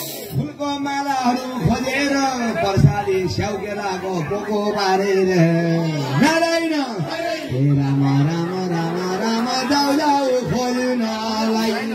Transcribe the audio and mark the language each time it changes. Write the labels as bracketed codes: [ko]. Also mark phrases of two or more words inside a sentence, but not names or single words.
[ne] फुलको मालाहरू खोजेर प्रसादी स्याउकेलाको पोको पारेर नारायण हे राम राम राम राम जाऊ जाऊ खोज्नलाई।